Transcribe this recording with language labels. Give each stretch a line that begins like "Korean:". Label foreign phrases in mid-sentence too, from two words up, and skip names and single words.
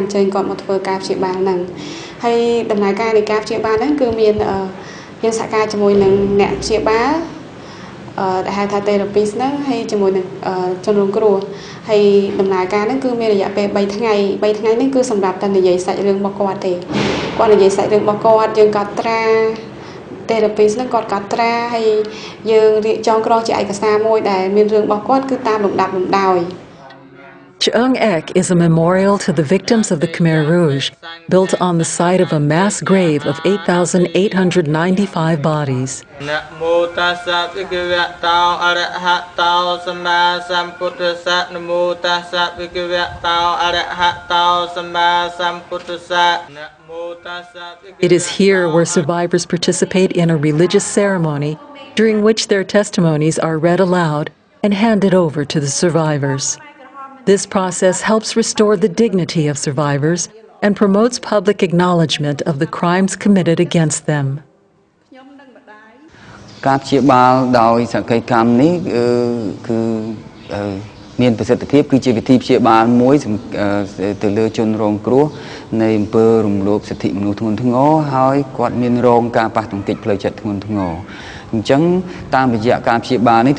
Khmer: ញ្ជើញគាត់មកធ្វើការព្យាបាលហ្នឹង ហើយដំណើរការនៃការព្យាបាលហ្នឹងគឺមានយើងសហការជាមួយនឹងអ្នកព្យាបាលដែលហៅថា therapist ហ្នឹងហើយជាមួយនឹងជនរងគ្រោះហើយដំណើរការហ្នឹងគឺមានរយៈពេល3ថ្ងៃហ្នឹងគឺសម្រាប់តែនិយាយសាច់រឿងរបស់គាត់ទេគាត់និយាយសាច់រឿងរបស់គាត់យើងកត់ត្រា therapist ហ្នឹងគាត់កត់ត្រាហើយយើងរៀបចំក្រងជាឯកសារមួយដែលមានរឿងរបស់គាត់គឺតាមលំដាប់លំដោយ
English: Cheung Ek is a memorial to the victims of the Khmer Rouge, built on the site of a mass grave of 8,895 bodies. It is here where survivors participate in a religious ceremony, during which their testimonies are read aloud and handed over to the survivors. This process helps restore the dignity of survivors and promotes public acknowledgement of the crimes committed against them.
Khmer: ការព្យាបាលដោយសក្ខីកម្មនេះគឺមានប្រសិទ្ធភាពគឺជាវិធីព្យាបាលមួយទៅលើជនរងគ្រោះនៃអំពើរំលោភសិទ្ធិមនុស្សធ្ង ន់ធ្ងរហើយគាត់មានរងការប៉ះទង្គិចផ្លូវចិត្តធ្ងន់ធ្ងរអញ្ចឹងតាមរយៈការព្យាបាលនេះ